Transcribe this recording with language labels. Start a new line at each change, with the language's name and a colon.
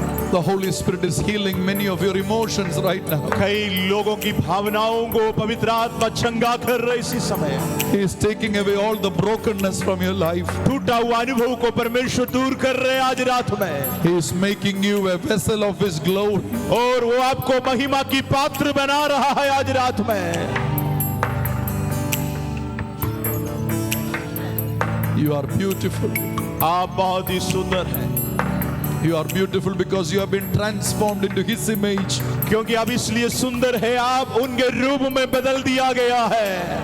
English: The Holy Spirit is healing many of your emotions right now.
Hindi: कई लोगों की भावनाओं को पवित्र आत्मा चंगा कर रहे इसी समय.
English: He is taking away all the brokenness from your life.
Hindi: टूटा हुआ अनुभव को परमेश्वर दूर कर रहे हैं आज रात में.
English: He is making you a vessel of His glory.
Hindi: और वो आपको महिमा की पात्र बना रहा है आज रात में.
English: You are beautiful.
Hindi: आप बहुत ही सुंदर हैं.
English: You are beautiful because you have been transformed into His image.
Hindi: क्योंकि आप इसलिए सुंदर है, आप उनके रूप में बदल दिया गया है.